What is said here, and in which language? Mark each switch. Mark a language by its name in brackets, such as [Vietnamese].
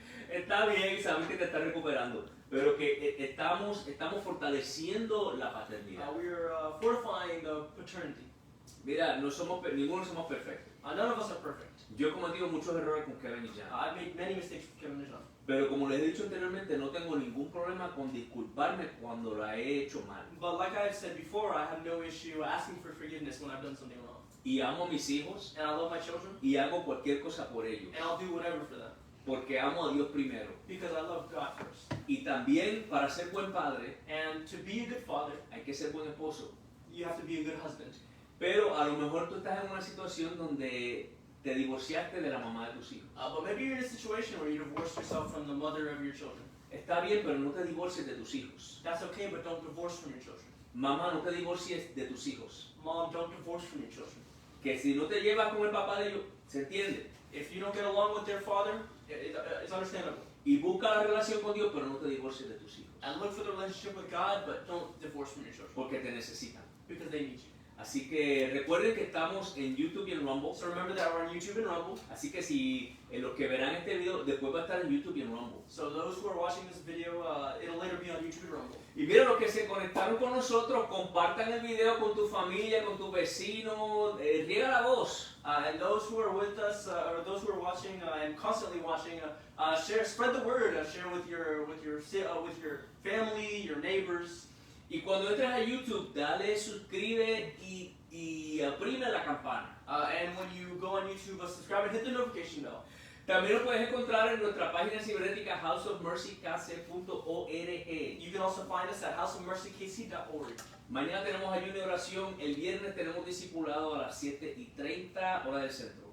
[Spanish] está bien, sabes que te estás recuperando, pero que estamos fortaleciendo la paternidad. [English] We are fortifying the paternity. [Spanish] Mira, ninguno somos perfectos. [English] None of us are perfect. [Spanish] Yo he cometido muchos errores con Kevin y Jan. [English] I've made many mistakes with Kevin and John. [Spanish] Pero como les he dicho anteriormente, no tengo ningún problema con disculparme cuando la he hecho mal. [English] But like I've said before, I have no issue asking for forgiveness when I've done something wrong. [Spanish] Y amo a mis hijos [English] And I love my children, [Spanish] y hago cualquier cosa por ellos. [English] and I'll do whatever for them. [Spanish] Porque amo a Dios primero. [English] Because I love God first. [Spanish] Y también para ser buen padre [English] And to be a good father, [Spanish] hay que ser buen esposo. [English] you have to be a good husband. [Spanish] Pero a lo mejor tú estás en una situación donde te divorciaste de la mamá de tus hijos. [English] But maybe you're in a situation where you divorced yourself from the mother of your children. [Spanish] Está bien, pero no te divorcies de tus hijos. [English] That's okay, but don't divorce from your children. [Spanish] Mamá, no te divorcies de tus hijos. [English] Mom, don't divorce from your children. [Spanish] Que si no te llevas con el papá de ellos, se entiende. [English] If you don't get along with their father, it's understandable. [Spanish] Y busca la relación con Dios, pero no te divorcies de tus hijos. [English] And look for the relationship with God, but don't divorce from your children. [Spanish] Porque te necesitan. [English] Because they need you. [Spanish] Así que recuerden que estamos en YouTube y en Rumble. [English] So remember that we're on YouTube and Rumble. [Spanish] Así que si los que verán este video, después va a estar en YouTube y en Rumble. [English] So those who are watching this video, it'll later be on YouTube and Rumble. [Spanish] Y mira, los que se conectaron con nosotros, compartan el video con tu familia, con tu vecino, riega la voz. [English] And those who are with us, or those who are watching and constantly watching, share, spread the word. Share with your family, your neighbors. [Spanish] Y cuando entres a YouTube, dale suscribe y oprime la campana. [English] And when you go on YouTube, subscribe and hit the notification bell. [Spanish] También lo puedes encontrar en nuestra página cibernética houseofmercykc.org. [English] You can also find us at houseofmercykc.org. [Spanish] Mañana tenemos ayuno y oración. El viernes tenemos discipulado a las 7:30 hora del centro.